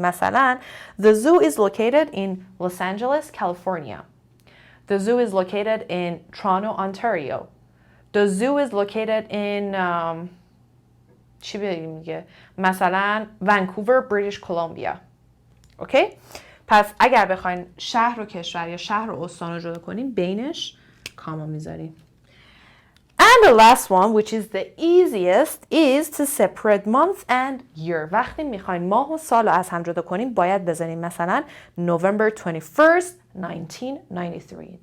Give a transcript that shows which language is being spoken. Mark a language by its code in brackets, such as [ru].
[fa] مثلا [en] The zoo is located in Los Angeles, California. The zoo is located in Toronto, Ontario. The zoo is located in [fa] چی بگیم دیگه؟ مثلا [en] Vancouver, British Columbia. [fa] اوکی؟ پس اگر بخواین شهر و کشور یا شهر و استان رو جدا کنین بینش کاما میذارین. [en] And the last one, which is the easiest, is to separate month and year. [fa] وقتی میخواین ماه و سال رو از هم جدا کنین باید بذارین مثلا November 21st, 1993.